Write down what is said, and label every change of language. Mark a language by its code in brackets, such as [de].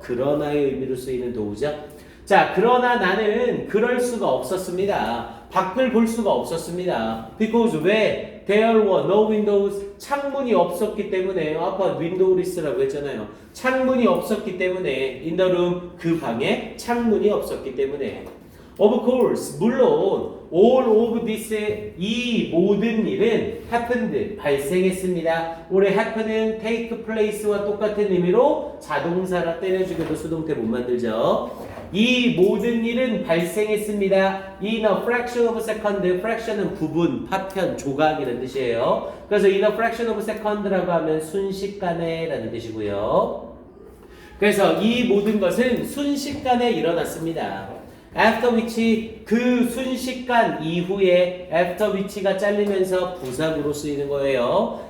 [ko] 그러나의 의미로 쓰이는 도우죠. 자, 그러나 나는 그럴 수가 없었습니다. 밖을 볼 수가 없었습니다. [en] Because [ko] 왜? [en] There were no windows. [ko] 창문이 없었기 때문에. 아까 windowless라고 했잖아요. 창문이 없었기 때문에 [en] in the room [ko] 그 방에 창문이 없었기 때문에. [en] Of course, [ko] 물론 [en] all of this [ko] 이 모든 일은 happened 발생했습니다. 올해 happen은 take place와 똑같은 의미로 자동사라 때려주기도 수동태 못 만들죠. 이 모든 일은 발생했습니다. [en] in a fraction of a second, [ko] fraction은 부분, 파편, 조각이라는 뜻이에요. 그래서 [en] in a fraction of a second [ko] 라고 하면 순식간에 라는 뜻이고요. 그래서 이 모든 것은 순식간에 일어났습니다. [en] after which [ko] 그 순식간 이후에 after which가 잘리면서 부사구로 쓰이는 거예요.